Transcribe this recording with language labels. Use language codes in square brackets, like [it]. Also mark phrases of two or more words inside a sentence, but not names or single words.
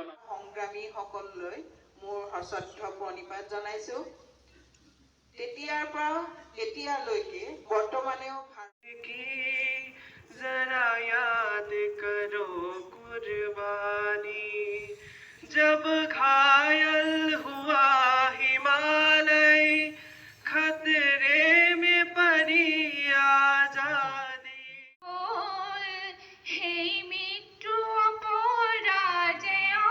[as] সংগ্ৰামীসকললৈ মোৰ সশ্ৰদ্ধ প্ৰণিপাত জনাইছোঁ তেতিয়াৰ পৰা এতিয়ালৈকে বৰ্তমানেও [hi] जरा याद करो कुर्बानी जब घायल हुआ हिमालय खतरे में पड़ी आजादी हे मृत्यु अपराजय